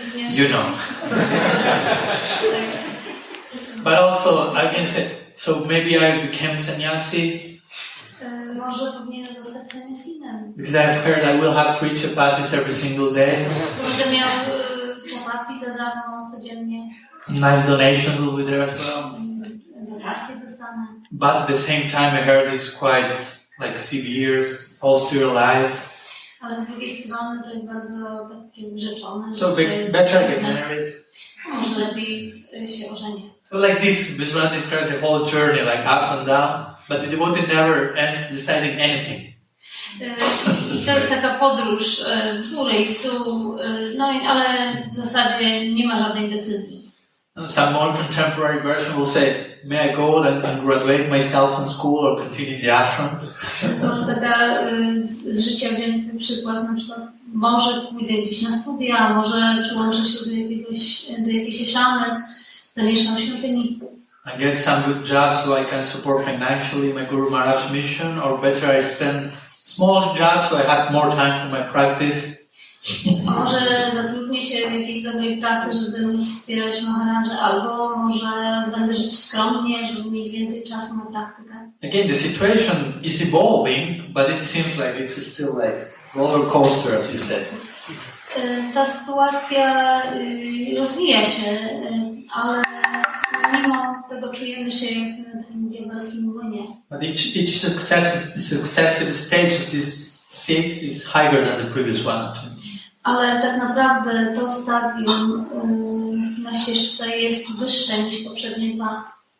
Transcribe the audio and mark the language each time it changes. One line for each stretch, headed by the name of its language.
English: You know. But also, I can say, so maybe I became sannyasi.
Polish: Może powinienem zostać sannyasinem.
English: Because I've heard I will have 3 chapatis every single day.
Polish: Będę miał chapati za darmo codziennie.
English: Nice donation will be there as well.
Polish: Dotacje dostanę.
English: But at the same time, I heard it's quite like severe, austere life.
Polish: Ale z drugiej strony to jest bardzo takie urzeczone.
English: So better get married.
Polish: Może lepiej się ożenię.
English: So like this, Vishwanath describes the whole journey, like up and down, but the devotee never ends deciding anything.
Polish: I to jest taka podróż tu i tu, ale w zasadzie nie ma żadnej decyzji.
English: Some more contemporary version will say, may I go and graduate myself in school or continue the ashram?
Polish: Może taka z życia wzięty przykład, na przykład może pójdę gdzieś na studia, może przyłączę się do jakiejś ashamy, zamieszkam w świątyni.
English: I get some good job so I can support financially my Guru Maharaj's mission, or better I spend small jobs so I have more time for my practice.
Polish: Może zatrudnię się w jakiejś dobrej pracy, żeby móc wspierać Maharaja, albo może będę żyć skromnie, żeby mieć więcej czasu na praktykę.
English: Again, the situation is evolving, but it seems like it's still like roller coaster, as you said.
Polish: Ta sytuacja rozwija się, ale mimo tego czujemy się jak w tym diabelskim młynie.
English: But each successive stage of this seat is higher than the previous one.
Polish: Ale tak naprawdę to stadium na ścieżce jest wyższe niż poprzednie dwa.